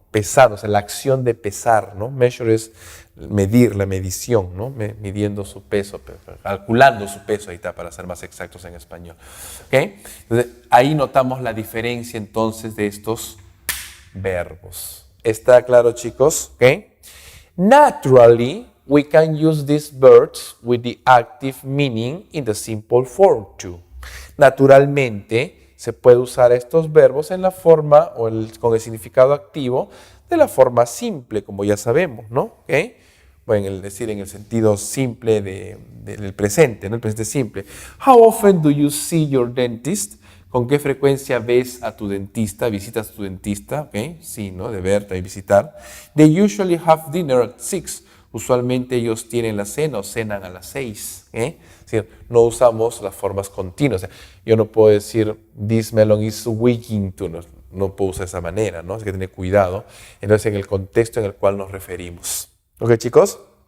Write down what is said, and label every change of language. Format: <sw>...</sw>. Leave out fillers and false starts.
<es>Pesar, o sea, la acción de pesar, ¿no? Measure es medir, la medición, ¿no? Midiendo su peso, calculando su peso, ahí está, para ser más exactos en español. ¿Ok? Entonces, ahí notamos la diferencia entonces de estos verbos. ¿Está claro, chicos? ¿Ok?</es> <en>Naturally, we can use these verbs with the active meaning in the simple form too.</en> <es>Naturalmente, se puede usar estos verbos en la forma o con el significado activo de la forma simple, como ya sabemos, ¿no? ¿Okay? Bueno, decir en el sentido simple del presente, ¿no? El presente simple.</es> <en>How often do you see your dentist?</en> <es>¿Con qué frecuencia ves a tu dentista? ¿Visitas a tu dentista? ¿Okay? Sí, ¿no? De ver, de visitar.</es> <en>They usually have dinner at 6.</en> <es>Usualmente ellos tienen la cena o cenan a las 6. Es decir, no usamos las formas continuas. O sea, yo no puedo decir,</es> <en>this melon is waking to.</en> <es>No puedo usar de esa manera, ¿no? Hay que tener cuidado. Entonces, en el contexto en el cual nos referimos. ¿Ok, chicos?</es>